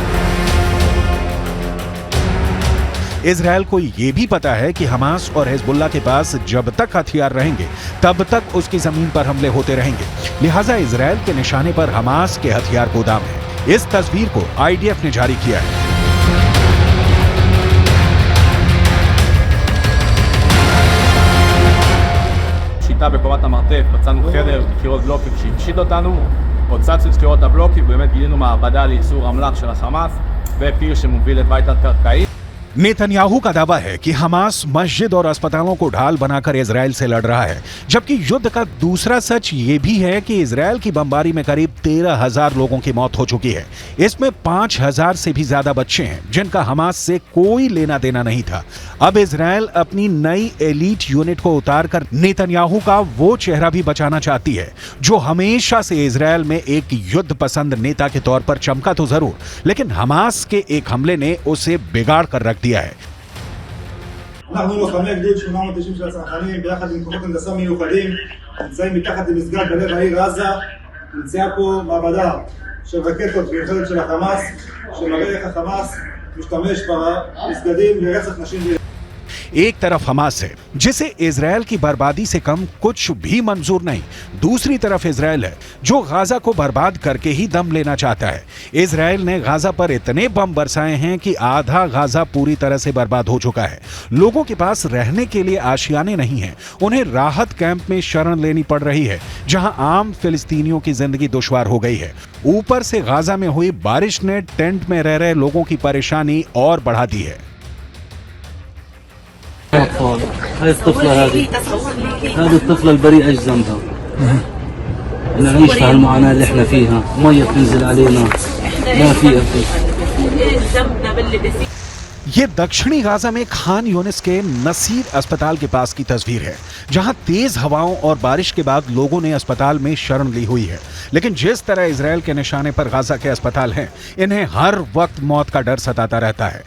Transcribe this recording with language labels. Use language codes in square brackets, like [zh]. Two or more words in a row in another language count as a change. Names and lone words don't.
[hi] इजराइल को यह भी पता है कि हमास और हिजबुल्लाह के पास जब तक हथियार रहेंगे तब तक उसकी जमीन पर हमले होते रहेंगे। लिहाजा इजराइल के निशाने पर हमास के हथियार गोदाम है। इस तस्वीर को आईडीएफ ने जारी किया है। [he] שיטה בקומת המרתף, מצאנו חדר, קירות בלוקים שהפשיט אותנו, הוצצנו את קירות הבלוקים, באמת גילינו מעבדה לייצור אמל"ח של החמאס ופיר שמוביל את בית התת-קרקעי। [hi] नेतन्याहू का दावा है कि हमास मस्जिद और अस्पतालों को ढाल बनाकर इजराइल से लड़ रहा है, जबकि युद्ध का दूसरा सच ये भी है कि इजराइल की बमबारी में करीब 13,000 लोगों की मौत हो चुकी है। इसमें 5,000 से भी ज्यादा बच्चे हैं जिनका हमास से कोई लेना देना नहीं था। अब इजराइल अपनी नई [en] elite unit [hi] को उतारकर नेतन्याहू का वो चेहरा भी बचाना चाहती है जो हमेशा से इजराइल में एक युद्ध पसंद नेता के तौर पर चमका तो जरूर, लेकिन हमास के एक हमले ने उसे बिगाड़ कर रख दिया है। [he] אנחנו לוחמי גדוד 890 של הצנחנים ביחד עם כוחות הנדסה מיוחדים נמצאים מתחת למסגד בלב העיר עזה. נמצאה פה מעבדה של רקטות מיוחדת של החמאס שמראה איך החמאס משתמש במסגדים לרצח נשים. [hi] एक तरफ हमास है जिसे इजराइल की बर्बादी से कम कुछ भी मंजूर नहीं, दूसरी तरफ इजराइल है जो गाजा को बर्बाद करके ही दम लेना चाहता है। इजराइल ने गाजा पर इतने बम बरसाए हैं कि आधा गाजा पूरी तरह से बर्बाद हो चुका है। लोगों के पास रहने के लिए आशियाने नहीं हैं, उन्हें राहत कैंप में शरण लेनी पड़ रही है जहां आम फिलिस्तीनियों की जिंदगी दुश्वार हो गई है। ऊपर से गाजा में हुई बारिश ने टेंट में रह रहे लोगों की परेशानी और बढ़ा दी है। [ar] أطفال، هاي الطفلة هذه الطفلة البريئة ايش ذنبها؟ نعيش في هالمعاناة اللي احنا فيها، مية بتنزل علينا، ما في أكل। [hi] ये दक्षिणी गाजा में खान यूनिस के नसीर अस्पताल के पास की तस्वीर है जहां तेज हवाओं और बारिश के बाद लोगों ने अस्पताल में शरण ली हुई है। लेकिन जिस तरह इजराइल के निशाने पर गाजा के अस्पताल हैं, इन्हें हर वक्त मौत का डर सताता रहता है।